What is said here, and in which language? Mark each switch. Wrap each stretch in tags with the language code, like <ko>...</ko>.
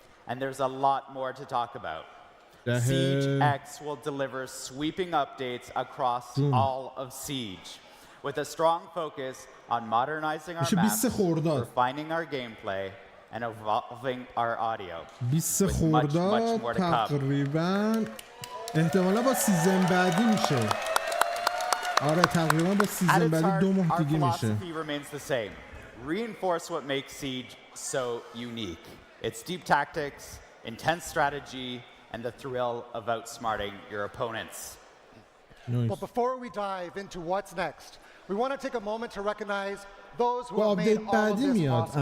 <en>And there's a lot more to talk about. Siege X will deliver sweeping updates across all of Siege, with a strong focus on modernizing our maps, refining our gameplay, and evolving our audio.</en> <fa>20 خرداد تقریبا احتمالا با سیزن بعدی میشه. آره تقریبا با سیزن بعدی 2 ماه دیگه میشه.</fa> <en>Our philosophy remains the same. Reinforce what makes Siege so unique. Its deep tactics, intense strategy, and the thrill of outsmarting your opponents. Nice. But before we dive into what's next, we want to take a moment to recognize those who have made all of this possible.</en>